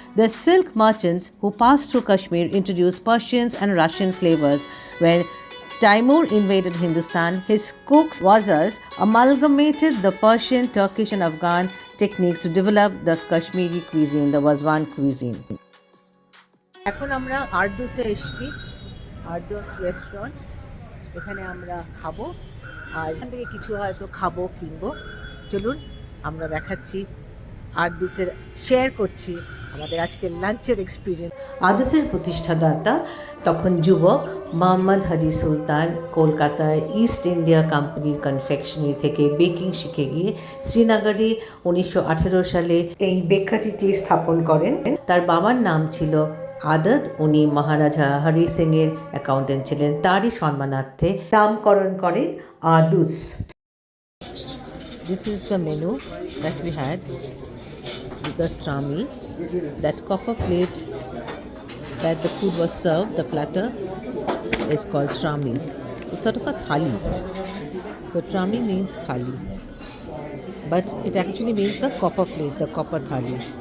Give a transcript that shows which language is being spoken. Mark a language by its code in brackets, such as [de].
[en] The silk merchants who passed through Kashmir introduced Persian and Russian flavors. When Timur invaded Hindustan, his cooks, wazas, amalgamated the Persian, Turkish and Afghan techniques to develop the Kashmiri cuisine, the Wazwan cuisine. [bn] এখন আমরা আরদোসে এসেছি, আরদোস restaurant. এখানে আমরা খাবো আর এখান থেকে কিছু হয়তো খাবো কিনবো। চলুন আমরা দেখাচ্ছি, আরদোসের শেয়ার করছি আমাদের আজকের লাঞ্চের এক্সপিরিয়েন্স। আরদোসের প্রতিষ্ঠাতা তখন যুবক মোহাম্মদ হাজি সুলতান কলকাতায় ইস্ট ইন্ডিয়া কোম্পানির কনফেকশনারি থেকে বেকিং শিখে গিয়ে শ্রীনগরে 1918 সালে এই বেকারিটি স্থাপন করেন। তার বাবার নাম ছিল আদত, উনি মহারাজা হরি সিং এর অ্যাকাউন্টেন্ট ছিলেন। তারই সম্মানার্থে নামকরণ করেন আরদোস। [en] This is the menu that we had. The trami, that copper plate that the food was served, the platter is called trami. It's sort of a thali. So trami means thali, but it actually means the copper plate, the copper thali.